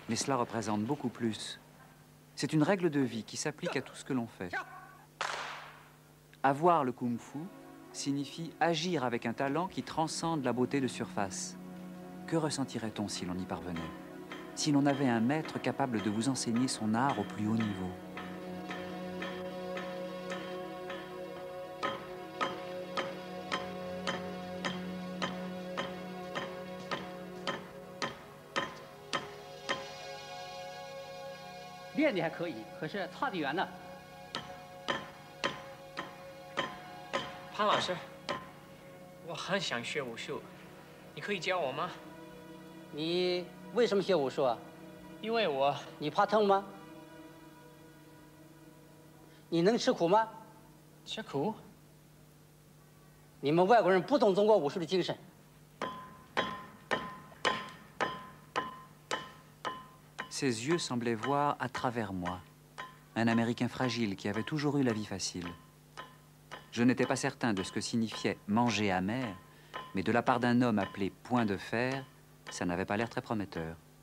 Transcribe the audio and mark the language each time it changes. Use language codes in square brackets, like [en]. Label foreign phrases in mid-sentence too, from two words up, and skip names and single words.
[fr] Mais cela représente beaucoup plus. C'est une règle de vie qui s'applique à tout ce que l'on fait. Avoir le kung-fu signifie agir avec un talent qui transcende la beauté de surface. Que ressentirait-on si l'on y parvenait? Si l'on avait un maître capable de vous enseigner son art au plus haut niveau? [zh] 练的还可以，可是差得远呢。潘老师，我很想学武术，你可以教我吗？你为什么学武术啊？因为你怕痛吗？你能吃苦吗？吃苦？你们外国人不懂中国武术的精神。 [fr] Ses yeux semblaient voir à travers moi, un Américain fragile qui avait toujours eu la vie facile. Je n'étais pas certain de ce que signifiait manger amer, mais de la part d'un homme appelé Point de Fer, ça n'avait pas l'air très prometteur.